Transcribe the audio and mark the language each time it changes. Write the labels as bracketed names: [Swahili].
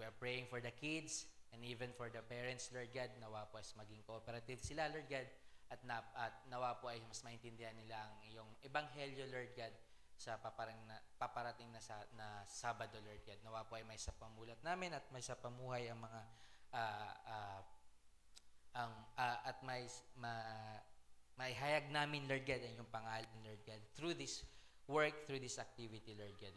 [English] We are praying for the kids and even for the parents, Lord God. [Filipino] Nawa po ay maging cooperative sila, Lord God, at nawa po ay mas maintindihan nila ang iyong ebanghelyo, Lord God, sa paparating na Sabado, Lord God. Nawa po ay may sa pamulat namin at may sa pamuhay ang mga ah, ah, at may hayag namin, Lord God, ang iyong pangalan, Lord God, [English] through this work, through this activity, [Filipino] Lord God.